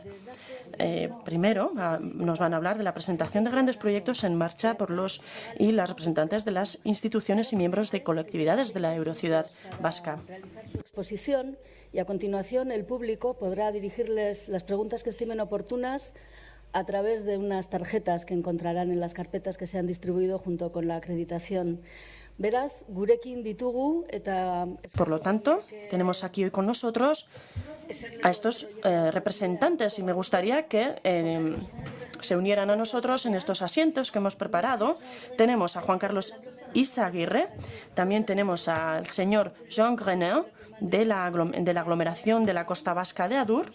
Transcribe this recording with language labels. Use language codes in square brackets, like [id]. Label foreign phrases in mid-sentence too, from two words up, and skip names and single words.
[es] Primero nos van a hablar de la presentación de grandes proyectos en marcha por los y las representantes de las instituciones y miembros de colectividades de la eurociudad vasca. Su exposición y a continuación el público podrá dirigirles las preguntas que estimen oportunas a través de unas tarjetas que encontrarán en las carpetas que se han distribuido junto con la acreditación. [eu] Beraz, gurekin ditugu eta... [es] Por lo tanto, tenemos aquí hoy con nosotros a estos representantes y me gustaría que se unieran a nosotros en estos asientos que hemos preparado. Tenemos a Juan Carlos Izaguirre, también tenemos al señor Jean Grenet de la aglomeración de la Costa Vasca de Adur.